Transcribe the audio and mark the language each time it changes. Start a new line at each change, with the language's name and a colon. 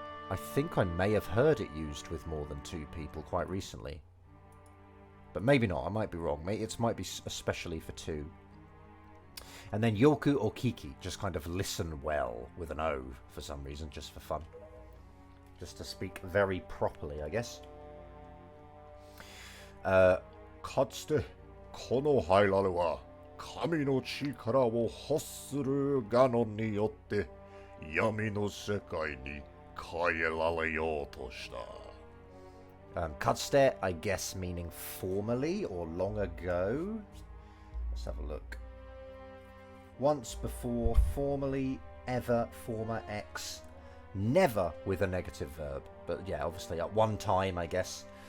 English: I think I may have heard it used with more than two people quite recently. But maybe not, I might be wrong. It might be especially for two. And then Yoku or Kiki, just kind of listen well with an O for some reason, just for fun. Just to speak very properly, I guess.
Japanese: かつてこのハイラルは神の力を欲するガノンによって闇の世界に変えられようとした。
English: Katsute, I guess, meaning formerly or long ago. Let's have a look. Once before, formerly, ever, former, X, never with a negative verb. But yeah, obviously at one time, I guess.